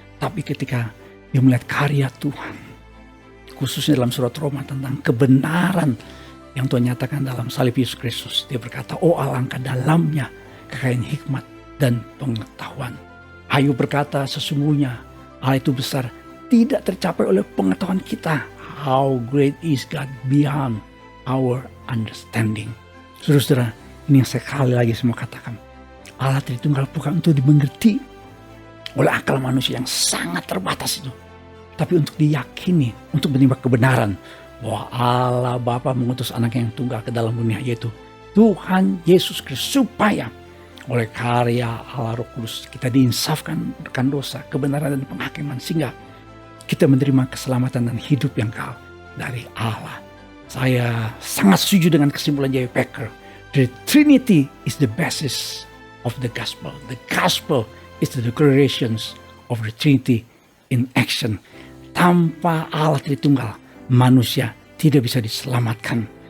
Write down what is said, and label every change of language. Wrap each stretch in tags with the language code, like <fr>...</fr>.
<id>Tapi ketika dia melihat karya Tuhan, khususnya dalam surat Roma tentang kebenaran yang Tuhan nyatakan dalam salib Yesus Kristus, dia berkata, oh alangkah dalamnya kekayaan hikmat dan pengetahuan. Ayub berkata, sesungguhnya hal itu besar, tidak tercapai oleh pengetahuan kita.</id> <en>How great is God beyond our understanding.</en> <id>Saudara-saudara, ini yang sekali lagi semua katakan, Allah Tritunggal bukan untuk dimengerti oleh akal manusia yang sangat terbatas itu, tapi untuk diyakini, untuk menerima kebenaran bahwa Allah Bapa mengutus anak yang tunggal ke dalam dunia, yaitu Tuhan Yesus Kristus, supaya oleh karya Allah Roh Kudus kita diinsafkan akan dosa, kebenaran dan penghakiman, sehingga kita menerima keselamatan dan hidup yang kekal dari Allah. Saya sangat setuju dengan kesimpulan J. Packer.</id> <en>The Trinity is the basis of the gospel. The gospel is the declarations of the Trinity in action.</en> <id>Tanpa Allah Tritunggal, manusia tidak bisa diselamatkan.</id>